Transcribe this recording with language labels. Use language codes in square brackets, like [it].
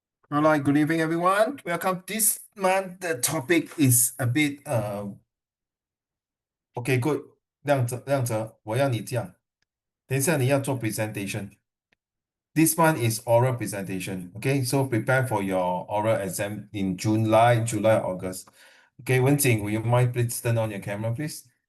[en] All right, good evening, everyone. Welcome. This month the topic is a bit okay, good. [zh] 亮哲，我要你这样，等一下你要做 presentation. [en] This one is oral presentation. Okay, so prepare for your oral exam in July, August. Okay, Wenjing, will you mind please turn on your camera, please?